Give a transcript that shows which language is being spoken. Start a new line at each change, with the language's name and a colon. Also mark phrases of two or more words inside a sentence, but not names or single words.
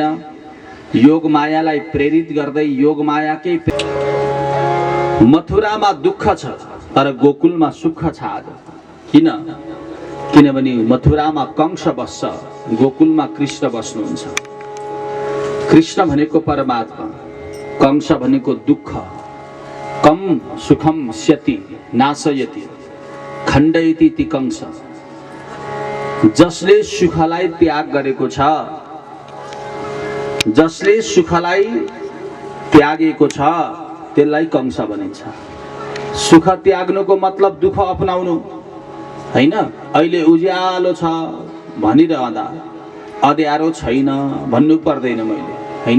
Nepali: योगमायालाई प्रेरित गर्दै योगमायाकै मथुरामा दुःख छ तर गोकुलमा सुख छ आज। किन? किनभने मथुरामा कंस बस्छ, गोकुलमा कृष्ण बस्नुहुन्छ। कृष्ण भनेको परमात्मा, कंस भनेको दुःख।
Sanskrit: कम सुखम स्यति नाशयति खण्डयति ति कंस।
Nepali: जसले सुखलाई त्याग गरेको छ, जसले सुखलाई त्यागेको छ त्यसलाई कंस भनिन्छ। सुख त्याग्नुको मतलब दुःख अपनाउनु हैन। अहिले उज्यालो छ भनिरहँदा अँध्यारो छैन भन्नु पर्दैन मैले, हैन।